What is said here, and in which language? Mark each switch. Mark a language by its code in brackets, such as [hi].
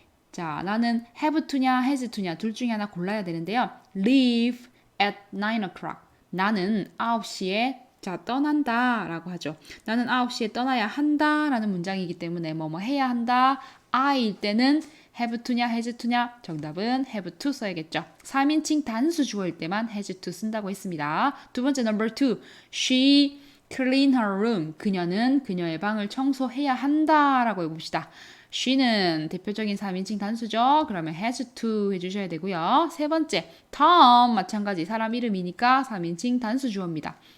[ko] 자, 나는 have to냐 has to냐 둘 중에 하나 골라야 되는데요. [en] leave at 9 o'clock. [ko] 나는 9시에 자, 떠난다 라고 하죠. 나는 9시에 떠나야 한다 라는 문장이기 때문에 뭐뭐 해야 한다. I일 때는 have to냐 has to냐 정답은 have to 써야겠죠. 3인칭 단수 주어일 때만 has to 쓴다고 했습니다. 두 번째 [en] number 2. She clean her room. [ko] 그녀는 그녀의 방을 청소해야 한다 라고 해봅시다. she는 대표적인 3인칭 단수죠. 그러면 has to 해주셔야 되고요. 세 번째, Tom 마찬가지 사람 이름이니까 3인칭 단수 주어입니다.